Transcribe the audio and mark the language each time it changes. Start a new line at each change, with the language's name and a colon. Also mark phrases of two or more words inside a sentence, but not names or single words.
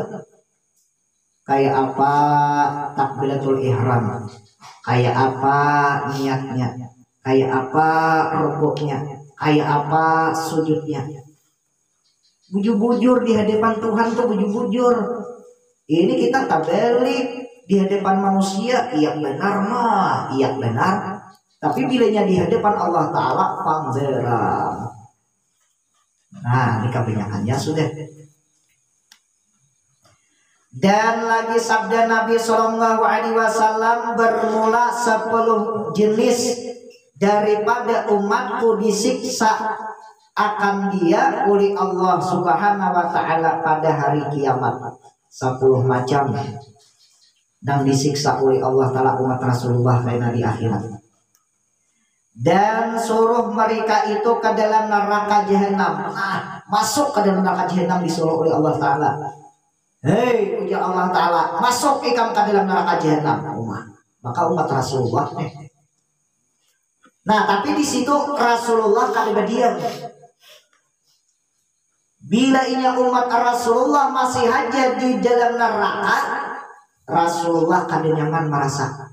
Banjar: Kayak apa takbiratul ihram, kayak apa niatnya, kayak apa rukuknya, kayak apa sujudnya. bujur-bujur di hadapan Tuhan tuh bujur-bujur. Ini kita tabalik di hadapan manusia, iya benar mah, iya benar. Tapi bilanya di hadapan Allah Ta'ala pangzera. Nah, ini kebanyakannya sudah. Dan lagi sabda Nabi
Arabic: صلى الله عليه وسلم,
Banjar: bermula 10 jenis daripada umatku disiksa akan dia oleh Allah
Arabic: سبحانه وتعالى
Banjar: pada hari kiamat. 10 macam yang disiksa oleh Allah Ta'ala umat Rasulullah karena di akhirat. Dan suruh mereka itu ke dalam neraka jahanam. Nah, masuk ke dalam neraka jahanam disuruh oleh Allah Ta'ala. Hei, ujar Allah Ta'ala, masuk ikam ke dalam neraka jahanam. Maka umat Rasulullah Nah, tapi di situ Rasulullah kada diam. Bila ini umat Rasulullah masih haja di dalam neraka, Rasulullah kada nyaman merasa.